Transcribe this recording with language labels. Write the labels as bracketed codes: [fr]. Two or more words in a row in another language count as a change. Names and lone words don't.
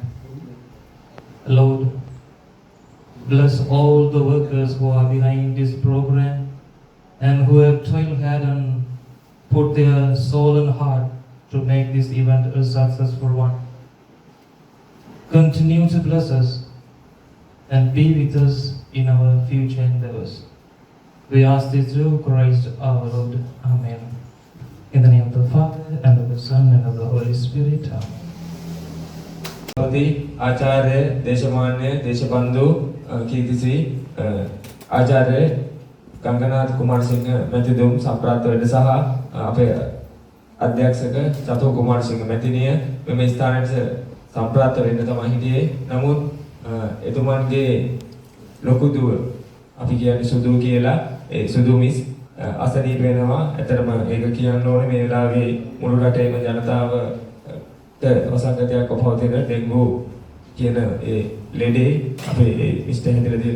[en] Lord, bless all the workers who are behind this program and who have toiled hard and put their soul and heart to make this event a successful one. Continue to bless us and be with us in our future endeavors. We ask this through Christ our Lord. Amen. In the name of the Father, and of the Son, and of the Holy Spirit. Amen. [si] ආචාර්ය දේශමාන්‍ය දේශබන්ධු කීර්තිසී ආචාර්ය කංගනාත් කුමාර සිංහ මැතිදුම් සම්ප්‍රාප්ත වෙදැස අපේ අධ්‍යක්ෂක චතෝ කුමාර සිංහ මැතිණිය මේ ස්ථානයේ සම්ප්‍රාප්ත වෙන්න තමයි හිටියේ. නමුත් එතුමන්ගේ ලොකු දුව අපි කියන්නේ සුදු කියලා ඒ සුදු මිස් අසනීප වෙනවා. ඇත්තටම ඒක කියන්න ඕනේ මේ වෙලාවේ මුළු රටේම ජනතාවට වසංගතයක් පවතින ඩෙන්ගු කියන ඒ ලෙඩේ අපේ මිස්ටර් හැදලා දෙනවා.